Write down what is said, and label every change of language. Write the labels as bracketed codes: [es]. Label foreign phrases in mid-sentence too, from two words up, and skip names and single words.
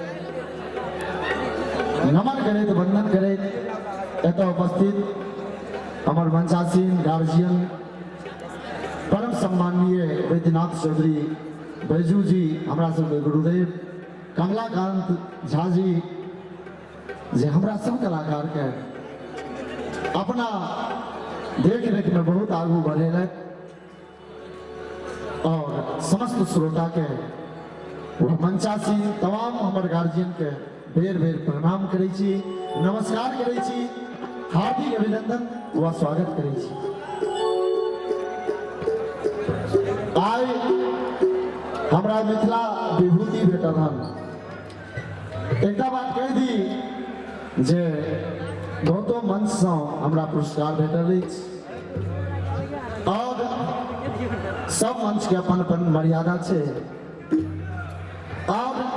[mai] नमन करे तो वंदन करे एत उपस्थित हमार मंचासीन गार्जियन परम सम्माननीय वैद्यनाथ चौधरी बैजू जी हमारा सबके गुरुदेव कमलाकांत झा जी जे हमरा सब कलाकार के अपना देख रेख में बहुत आगू बढ़े और समस्त श्रोता के मंचासी तमाम हमारे गार्जियन के बेर बेर प्रणाम करे छी नमस्कार करे छी हार्दिक अभिनंदन व स्वागत करे छी। आइ हमरा मिथिला विभूति भेटल हन एकटा बात कह दी जे बहुतो मंच से हमरा पुरस्कार भेटल अछि और सब मंच के अपन अपन मर्यादा छै और